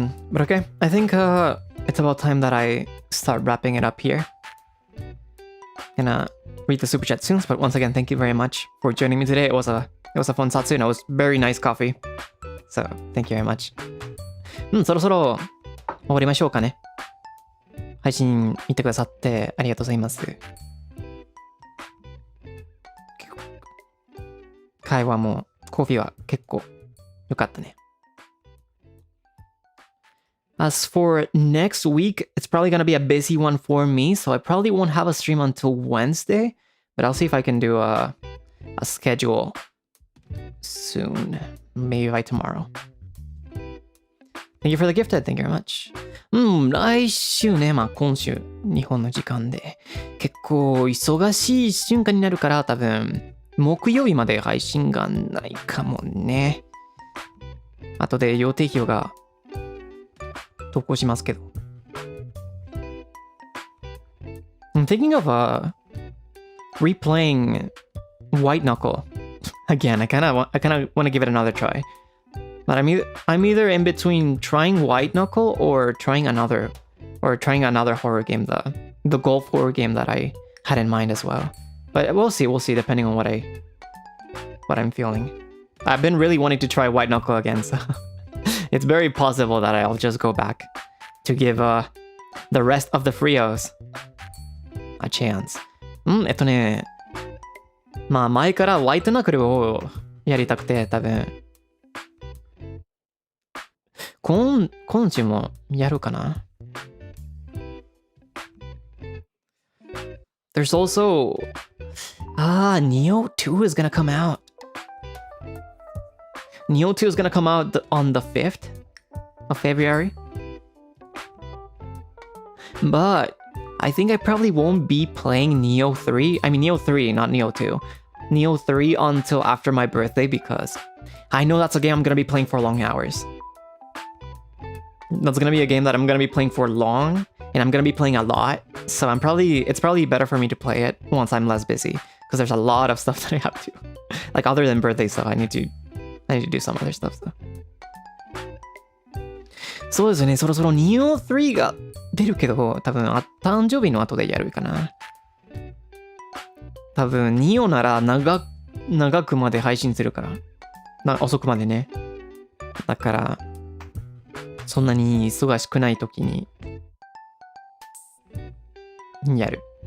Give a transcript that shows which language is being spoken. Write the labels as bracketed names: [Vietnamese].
[English] But okay, I think it's about time that I start wrapping it up here. Gonna read the super chat soon, but once again, thank you very much for joining me today. It was a fun Zatsu, and it was very nice coffee. So thank you very much. [Japanese] そろそろ終わりましょうかね。配信見てくださってありがとうございます。会話もコーヒーは結構良かったね。 [English] As for next week, it's probably going to be a busy one for me, so I probably won't have a stream until Wednesday, but I'll see if I can do a schedule soon, maybe by tomorrow. Thank you for the gifted, thank you very much. [Japanese] 来週ね、今週、日本の時間で、結構忙しい瞬間になるから、多分、木曜日まで配信がないかもね。後で予定表が投稿しますけど。 [English] I'm thinking of replaying White Knuckle again. I kind of want to give it another try. But I'm either in between trying White Knuckle or trying another horror game, the golf horror game that I had in mind as well. But we'll see depending on what I'm feeling. I've been really wanting to try White Knuckle again, so it's very possible that I'll just go back to give the rest of the Freos a chance. [Japanese] 前からホワイトナックルをやりたくて、多分今週もやるかな。 [English] There's also Neo 2 is gonna come out. Neo 2 is gonna come out on the 5th of February. But I think I probably won't be playing Neo 3. I mean Neo 3, not Neo 2. Neo 3 until after my birthday because I know that's a game I'm gonna be playing for long hours. That's gonna be a game that I'm gonna be playing for long, and I'm gonna be playing a lot. So it's probably better for me to play it once I'm less busy, because there's a lot of stuff that I have to, like other than birthday stuff, I need to do some other stuff though. [Japanese] そうですね、そろそろ Neo 3が出るけど、多分誕生日の後でやるかな。多分 Neo なら長くまで配信するから。遅くまでね。だから、そんなに忙しくない時にやる。